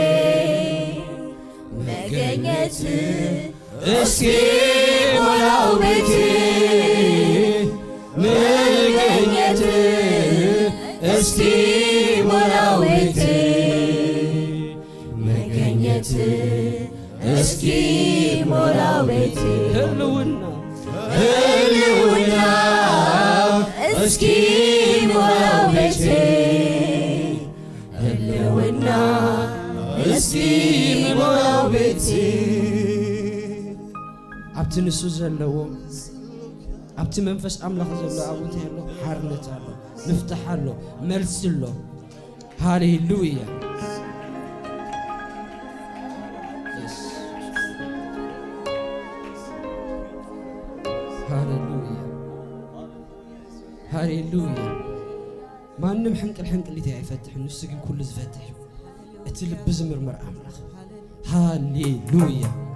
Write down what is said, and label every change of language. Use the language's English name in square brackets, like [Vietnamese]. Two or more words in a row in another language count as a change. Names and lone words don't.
[Amharic] መገኘት እስኪ ሞላው ቤቴ መገኘት እስኪ ሞላው ቤቴ መገኘት እስኪ ሞላው ቤቴ ህልውና ህልውና እስኪ ሞላው ቤቴ ህልውና እስኪ ሞላው ቤቴ [Tigrinya] ኣብቲ ንሱ ዘለዎ ኣብቲ መንፈስ ኣምላኽ ዘሎ ኣብኡ እንታይ ኣሎ ሓርነት ኣሎ ምፍታሕ ኣሎ መልሲ ኣሎ ሃሌሉያ ሃሌሉያ ሃሌሉያ ማንም ሕንቅል ሕንቅሊት ኣይፈትሕ ንሱ ግን ኩሉ ዝፈትሕ እቲ ልቢ ዝምርምር ኣምላኽ ሃሌሉያ